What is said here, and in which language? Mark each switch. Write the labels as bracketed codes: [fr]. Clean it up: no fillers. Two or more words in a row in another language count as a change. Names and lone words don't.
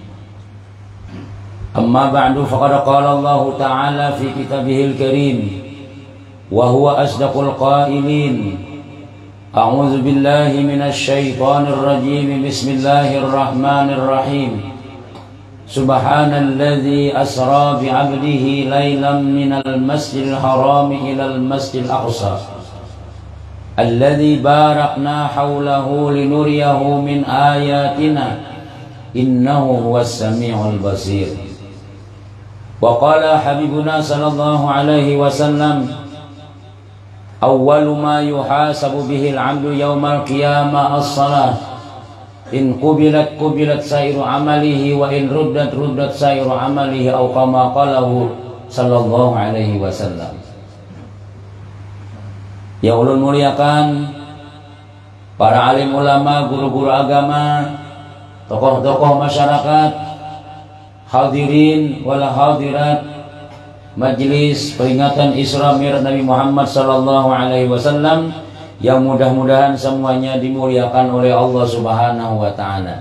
[ar] أما بعد فقد قال الله تعالى في كتابه الكريم وهو أصدق القائلين. أعوذ بالله من الشيطان الرجيم. بسم الله الرحمن الرحيم. سبحان الذي أسرى بعبده ليلا من المسجد الحرام إلى المسجد الأقصى الذي باركنا حوله لنريه من آياتنا إنه هو السميع البصير. وقال حبيبنا صلى الله عليه وسلم أول ما يحاسب به العبد يوم القيامة الصلاة. إن قبلت قبلت سائر أعماله وإن ردت ردت سائر أعماله أو كما قاله صلى الله عليه وسلم. [id] Yang ulun muliakan para alim ulama, guru-guru agama, tokoh-tokoh masyarakat, [ar] الحاضرين والحاضرات [id] Majlis peringatan Isra Mi'raj Nabi Muhammad [ar] صلى الله عليه وسلم, [id] yang mudah-mudahan semuanya dimuliakan oleh Allah [ar] سبحانه وتعالى.